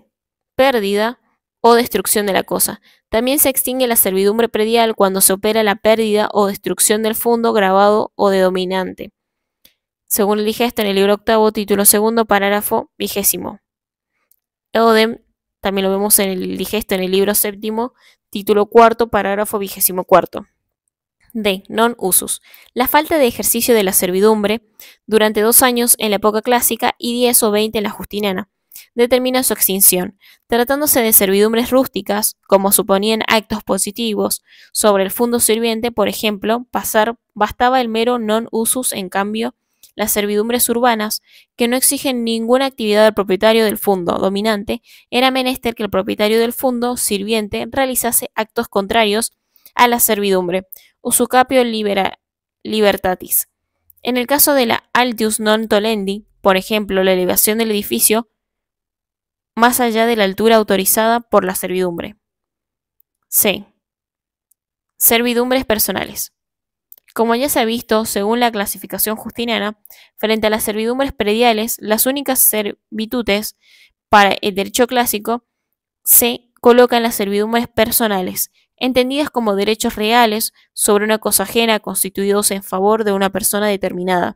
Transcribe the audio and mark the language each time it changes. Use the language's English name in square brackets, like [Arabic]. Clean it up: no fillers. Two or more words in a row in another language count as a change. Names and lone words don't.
[Spanish] Pérdida o destrucción de la cosa. También se extingue la servidumbre predial cuando se opera la pérdida o destrucción del fundo grabado o de dominante. según el digesto en el libro octavo, título segundo, parágrafo 20. Eodem también lo vemos en el digesto en el libro séptimo, título cuarto, parágrafo 24. [Latin] D. Non usus. [Spanish] La falta de ejercicio de la servidumbre durante 2 años en la época clásica y 10 o 20 en la justiniana determina su extinción. Tratándose de servidumbres rústicas, como suponían actos positivos sobre el fundo sirviente, por ejemplo, bastaba el mero [Latin] non usus. [Spanish] En cambio, las servidumbres urbanas, que no exigen ninguna actividad del propietario del fundo dominante, era menester que el propietario del fundo sirviente realizase actos contrarios a la servidumbre, [Latin] usucapio libertatis. [Spanish] En el caso de la [Latin] altius non tolendi, [Spanish] por ejemplo, la elevación del edificio más allá de la altura autorizada por la servidumbre. C. Servidumbres personales. Como ya se ha visto, según la clasificación justiniana, frente a las servidumbres prediales, las únicas servitudes para el derecho clásico se colocan las servidumbres personales, entendidas como derechos reales sobre una cosa ajena constituidos en favor de una persona determinada.